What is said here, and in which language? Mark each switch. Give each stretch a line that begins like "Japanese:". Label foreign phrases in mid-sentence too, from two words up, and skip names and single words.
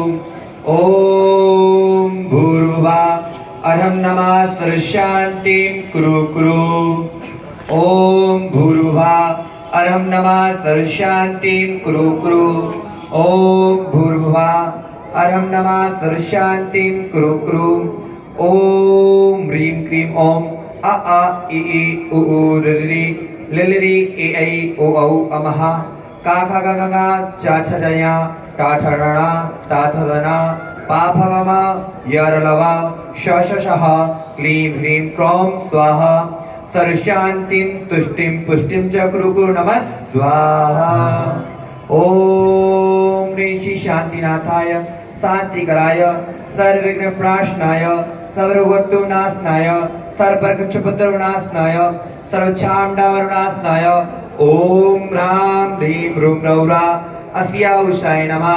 Sanskrit: ओम भूर्भुवः अर्हं नमः सर्वशान्तिं कुरु कुरु। ओम भूर्भुवः अर्हं नमः सर्वशान्तिं कुरु कुरु। ओम भूर्भुवः अर्हं नमः सर्वशान्तिं कुरु कुरु। ओम ह्रीं क्रीं ओम अ आ इ ई उ ऊ ऋ ऋ लि ऋ ए ऐ ओ औ अमः का खा गा गा गा चा छ जया टा ठ ण ण ता थ ध न पा फ म म य र ल व श श शः क्लीं ह्रीं क्रों स्वाहा सर्वशान्तिं तुष्टिं पुष्टिं च कुरु कुरु नमः स्वाहा। ओम ह्रीं श्री शान्तिनाथाय शान्तिकराय सर्वविघ्नप्रणाशनाय सर्वरोगोत्तरनाशनाय सर्वप्रकच्छपत्रनाशनाय सर्वच्छामडामरुनाशनाय ओम ह्रां ह्रीं ह्रूं रौरा अस्या उषाय नमः।